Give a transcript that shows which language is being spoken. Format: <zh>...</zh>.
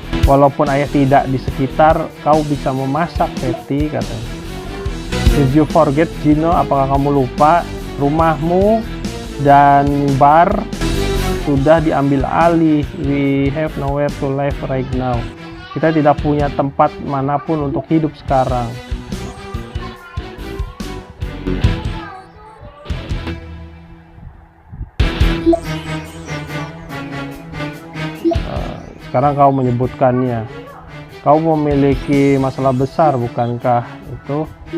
<id>Walaupun ayah tidak di sekitar, kau bisa memasak, Betty, katanya.</id> <en>Did you forget, Gino?</en> <id>Apakah kamu lupa rumahmu dan bar sudah diambil alih?</id> <en>We have nowhere to live right now.</en> <id>Kita tidak punya tempat manapun untuk hidup sekarang. Sekarang kau menyebutkannya. Kau memiliki masalah besar, bukankah itu?</id>